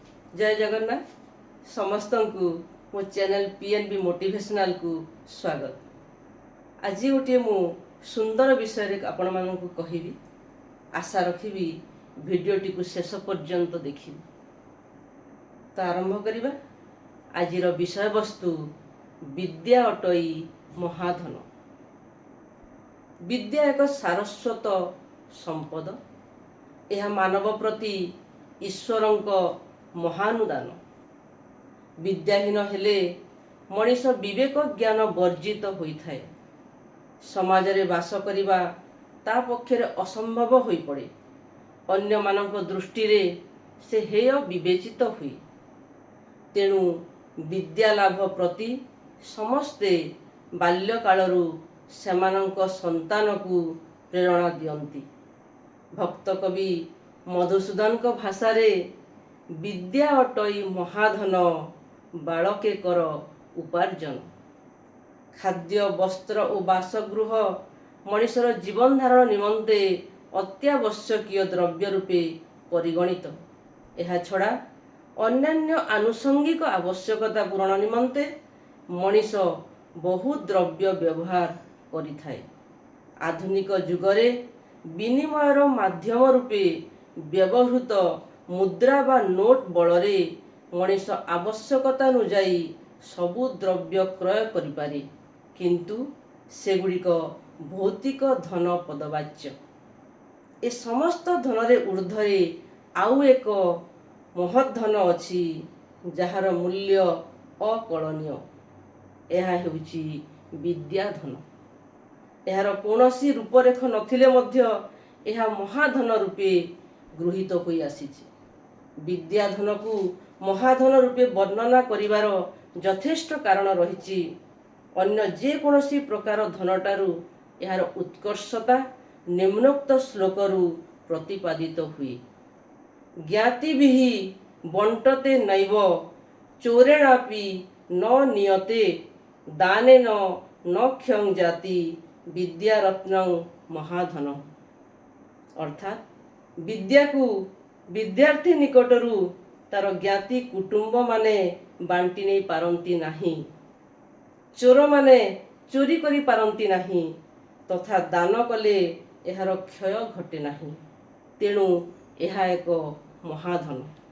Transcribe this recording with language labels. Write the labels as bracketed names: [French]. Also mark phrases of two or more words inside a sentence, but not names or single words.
[Odia] ଜୟ ଜଗନ୍ନାଥ ସମସ୍ତଙ୍କୁ ମୋ ଚ୍ୟାନେଲ ପିଏନବି ମୋଟିଭେସନାଲ କୁ ସ୍ୱାଗତ। ଆଜି ଗୋଟେ ମୁଁ ସୁନ୍ଦର ବିଷୟ ଆପଣ ମାନଙ୍କୁ କହିବି। ଆଶା ରଖି ଭିଡିଓଟି କୁ ଶେଷ ପର୍ଯ୍ୟନ୍ତ ଦେଖିବେ। ତ ଆରମ୍ଭ କରିବା। ଆଜିର ବିଷୟ ବସ୍ତୁ ବିଦ୍ୟା ଅଟଇ ମହାଧନ। ବିଦ୍ୟା ଏକ ସାରସ୍ୱତ ସମ୍ପଦ। ଏହା ମାନବ ପ୍ରତି ଈଶ୍ୱରଙ୍କ ମହାନୁଦାନ। ବିଦ୍ୟାହୀନ ହେଲେ ମଣିଷ ବିବେକ ଜ୍ଞାନ ବର୍ଜିତ ହୋଇଥାଏ। ସମାଜ ରେ ବାସ କରିବା ତା ପକ୍ଷରେ ଅସମ୍ଭବ ହୋଇ ପଡ଼େ। ଅନ୍ୟ ମାନଙ୍କ ଦୃଷ୍ଟି ରେ ସେ ହେୟ ବିବେଚିତ ହୁଏ। ତେଣୁ ବିଦ୍ୟା ଲାଭ ପ୍ରତି ସମସ୍ତେ ବାଲ୍ୟକାଳରୁ ସେମାନଙ୍କ ସନ୍ତାନ କୁ ପ୍ରେରଣା ଦିଅନ୍ତି। ଭକ୍ତ କବି ମଧୁସୂଦନ ଙ୍କ ଭାଷା ରେ ବିଦ୍ୟା ଅଟଇ ମହାଧନ ବାଳକେ କର ଉପାର୍ଜନ। ଖାଦ୍ୟ ବସ୍ତ୍ର �ଓ ବାସଗୃହ ମନୁଷ୍ୟର ଜୀବନ ଧାରଣ ନିମନ୍ତେ ଅତ୍ୟାବଶ୍ୟକୀୟ ଦ୍ରବ୍ୟ ରୂପେ ପରିଗଣିତ। ଏହା ଛଡ଼ା ଅନ୍ୟାନ୍ୟ ଆନୁଷଙ୍ଗିକ ଆବଶ୍ୟକତା ପୂରଣ ନିମନ୍ତେ ମଣିଷ ବହୁ ଦ୍ରବ୍ୟ ବ୍ୟବହାର କରିଥାଏ। ଆଧୁନିକ ଯୁଗରେ ବିନିମୟର ମାଧ୍ୟମ ରୂପେ ବ୍ୟବହୃତ ମୁଦ୍ରା ବା ନୋଟ ବଳରେ ମଣିଷ ଆବଶ୍ୟକତା ଅନୁଯାୟୀ ସବୁ ଦ୍ରବ୍ୟ କ୍ରୟ କରିପାରେ, କିନ୍ତୁ ସେଗୁଡ଼ିକ ଭୌତିକ ଧନ ପଦବାଚ୍ୟ। ଏ ସମସ୍ତ ଧନରେ ଊର୍ଦ୍ଧ୍ୱରେ ଆଉ ଏକ ମହତ୍ ଧନ ଅଛି ଯାହାର ମୂଲ୍ୟ ଅକଳନୀୟ। ଏହା ହେଉଛି ବିଦ୍ୟା ଧନ। ଯାହାର କୌଣସି ରୂପରେଖ ନଥିଲେ ମଧ୍ୟ ଏହା ମହାଧନ ରୂପେ ଗୃହୀତ ହୋଇ ଆସିଛି। ବିଦ୍ୟାଧନ କୁ ମହାଧନ ରୂପେ ବର୍ଣ୍ଣନା କରିବାର ଯଥେଷ୍ଟ କାରଣ ରହିଛି। ଅନ୍ୟ ଯେ କୌଣସି ପ୍ରକାର ଧନଠାରୁ ଏହାର ଉତ୍କର୍ଷତା ନିମ୍ନୋକ୍ତ ଶ୍ଳୋକରୁ ପ୍ରତିପାଦିତ ହୁଏ। [Sanskrit] ज्ञाति बिहि बंटते नैव चोरेणापि न नियते दानेन न क्षं जाति विद्यारत्नं महाधन। [Odia] ଅର୍ଥାତ ବିଦ୍ୟା କୁ ବିଦ୍ୟାର୍ଥୀ ନିକଟରୁ ତାର ଜ୍ଞାତି କୁଟୁମ୍ବ ମାନେ ବାଣ୍ଟି ନହିଁ ପାରନ୍ତି ନାହିଁ। ଚୋର ମାନେ ଚୋରି କରି ପାରନ୍ତି ନାହିଁ ତଥା ଦାନ କଲେ ଏହାର କ୍ଷୟ ଘଟେ ନାହିଁ। ତେଣୁ ଏହା ଏକ ମହାଧନ।